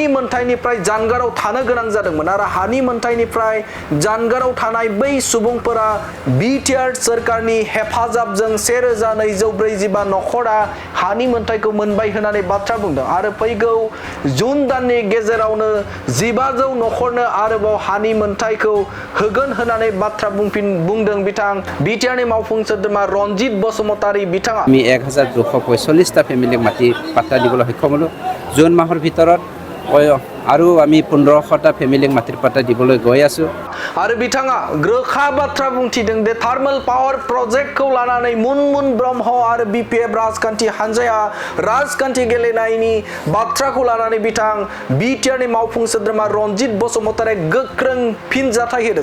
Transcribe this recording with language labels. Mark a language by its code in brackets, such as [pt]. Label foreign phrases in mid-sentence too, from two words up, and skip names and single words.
[brx] मोनथायनिफ्राय जानगाराव थानो गोनां जादोंमोन आरो हानि मोनथायनिफ्राय जानगाराव थानाय बै सुबुंफोरा बिटिआर सोरखारनि हेफाजाबजों 1245 नखरा हानि मोनथायखौ मोनबाय होननानै बाथ्रा बुंदों आरो फैगौ जुन दाननि गेजेरावनो 1500 नखरनो आरोबाव हानि मोनथायखौ होगोन होननानै बाथ्रा बुंदों बिथां बिटिआरनि मावफुं सोद्रोमा रनजित बसुमतारी बिथाङा। [as] আমি 1245টা ফেমিলিক মাটি পাট্টা দিবলৈ সক্ষম হ'লোঁ। জুন মাহৰ ভিতৰত আৰু আমি 1500টা ফেমিলিক মাটিৰ পাট্টা দিবলৈ গৈ আছোঁ। [brx] आरो बिथाङा रोखा बाथ्रा बुंथिदों दे [en] thermal power project [brx] लानानै मुनमुन ब्रह्म आरो बिपिएफ राजखान्थि हान्जाया राजखान्थि गेलेनायनि बाथ्राखौ लानानै बिथां बिटिआरनि मावफुं सोद्रोमा रनजित बसुमतारी गोख्रों फिनजाथाय होदों।